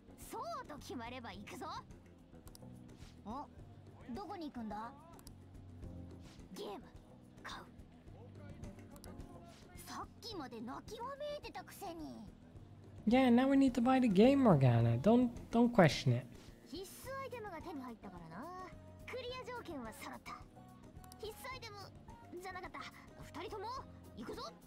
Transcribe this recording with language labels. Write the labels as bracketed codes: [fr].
[ja] そうと決まれば行くぞ。お、どこに行くんだ？ゲーム買う。さっきまで泣きわめいてたくせに。 [en] Yeah, now we need to buy the game, Morgana. Don't question it. [ja] 必須アイテムが手に入ったからな。クリア条件は揃った。必須アイテムじゃなかった。二人とも行くぞ。